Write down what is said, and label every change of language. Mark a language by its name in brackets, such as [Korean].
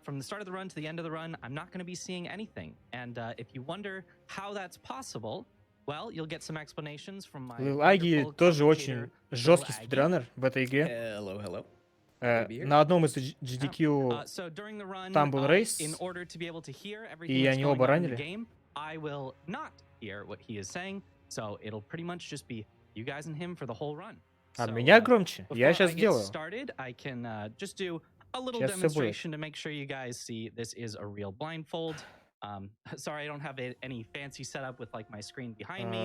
[English] From the start of the run to the end of the run, I'm not going to be seeing anything. And if you wonder how that's possible, well, you'll get some explanations from my [Russian] Аги тоже очень жесткий спидранер в этой игре. [English] Hello. [Russian] На одном из AGDQ там был рейс, и они оба ранили. [English] I will not hear what he is saying, so it'll pretty much just be you guys and him for the whole run. [Russian] А меня громче. Я сейчас сделаю. [English] I can just do a little demonstration to make sure you guys see this is a real blindfold. Sorry, I don't have any fancy setup with like my screen behind me.